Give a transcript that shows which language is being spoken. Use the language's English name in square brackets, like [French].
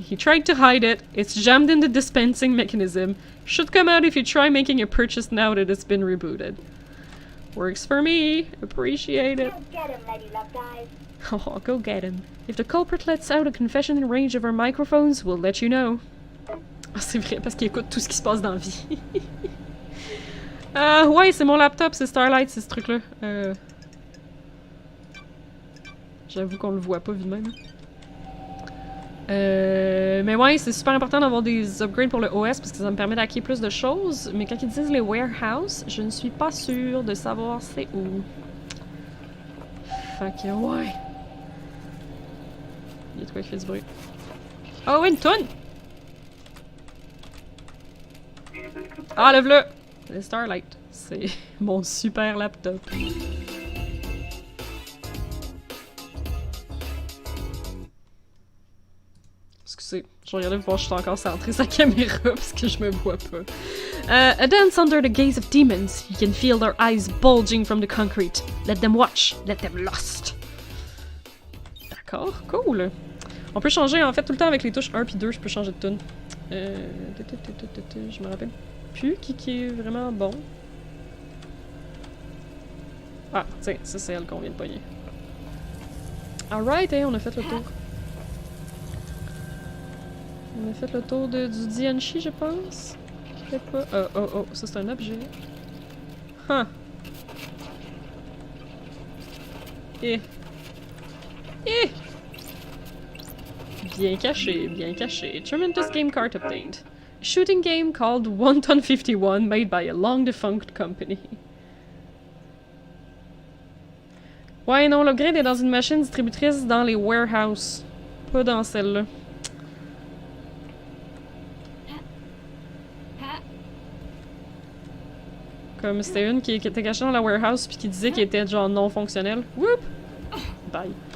[English] He tried to hide it. It's jammed in the dispensing mechanism. Should come out if you try making a purchase now that it's been rebooted. Works for me. Appreciate it. Go get him, Lady Love Guys. Oh, go get him. If the culprit lets out a confession in range of our microphones, we'll let you know. [French] Ah, c'est vrai, parce qu'il écoute tout ce qui se passe dans la vie. Ouais, c'est mon laptop, c'est Starlight, c'est ce truc-là. J'avoue qu'on le voit pas vu de même. Mais ouais, c'est super important d'avoir des upgrades pour le OS parce que ça me permet d'acquérir plus de choses. Mais quand ils disent les warehouses, je ne suis pas sûre de savoir c'est où. Fait que ouais. Il y a de quoi qui fait du bruit. Oh, une toune! Ah, lève-le! C'est Starlight. C'est mon super laptop. Excusez, je vais regarder pour voir si je suis encore centré sa caméra parce que je me vois pas. [English] A dance under the gaze of demons. You can feel their eyes bulging from the concrete. Let them watch. Let them lust. [French] D'accord, cool. On peut changer en fait tout le temps avec les touches 1 puis 2, je peux changer de tune. Je me rappelle plus qui est vraiment bon. Ah, tiens, ça c'est elle qu'on vient de pogner. Alright, on a fait le tour. On a fait le tour du Dianchi, je pense. Je sais pas. Oh, ça c'est un objet. Huh. Eh. Bien caché, bien caché. [English] Tremendous game card obtained. A shooting game called Wonton 51 made by a long defunct company. [French] Ouais, non, l'upgrade est dans une machine distributrice dans les warehouses. Pas dans celle-là. Comme c'était une qui était cachée dans la warehouse puis qui disait qu'elle était genre non fonctionnelle. Whoop! Bye.